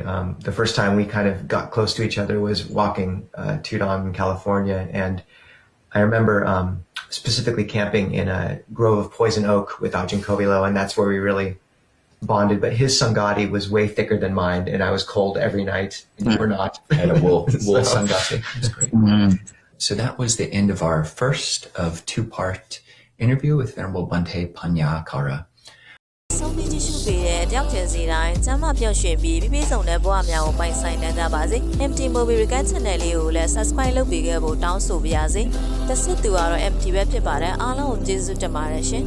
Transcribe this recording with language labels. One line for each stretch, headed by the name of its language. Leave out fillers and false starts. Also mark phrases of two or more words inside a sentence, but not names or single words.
English: The first time we kind of got close to each other was walking Tudong in California, and I remember specifically camping in a grove of poison oak with Ajahn Kobilo, and that's where we really bonded. But his Sangati was way thicker than mine, and I was cold every night, and you were not. I had a wool So- Sangati. That's great. So that was the end of our first of two-part interview with Venerable Bhante Panyakara.
Burmese: ဆုံးဖြတ်ကြည့်ရှုပေးတဲ့တယောက်ချင်းစီတိုင်းကျမ်းမာပြောင်းရွှင်ပြီးပြည့်စုံတဲ့ဘဝများကိုပိုင်ဆိုင်နိုင်ကြပါစေ။ MT Movie Recap Channel လေးကိုလည်း Subscribe လုပ်ပေးခဲ့ဖို့တောင်းဆိုပါရစေ။တစ်ဆက်သူကတော့ MT ပဲဖြစ်ပါတယ်။အားလုံးကိုကျေးဇူးတင်ပါတယ်ရှင်။